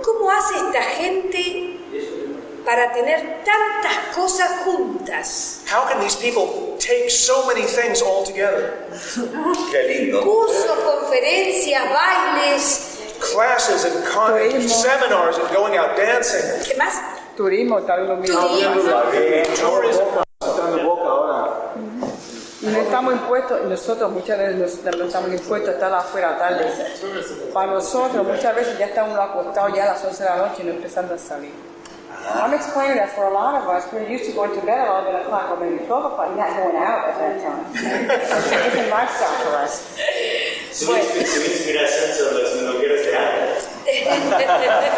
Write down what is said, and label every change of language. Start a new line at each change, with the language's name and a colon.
Spanish: ¿cómo hace esta gente para tener tantas cosas juntas?
English: how can these people take so many things all together?
Spanish: Qué lindo. Cursos, conferencias, bailes,
English: Classes and seminars and going out dancing.
Spanish: ¿qué más? Turismo, tal lo mismo.
English: Tourism.
Spanish: Entrando boca ahora. Y no estamos impuestos, nosotros muchas veces no estamos impuestos a estar afuera tarde. Para nosotros muchas veces ya está uno acostado ya a las 11 de la noche y no empezando a salir.
English: I'm explaining that for a lot of us, we're used to going to bed at 11 o'clock or maybe 12 o'clock, not going out at that time. It's a different lifestyle for us.
Spanish: Su inspiración son los milongueros de antes.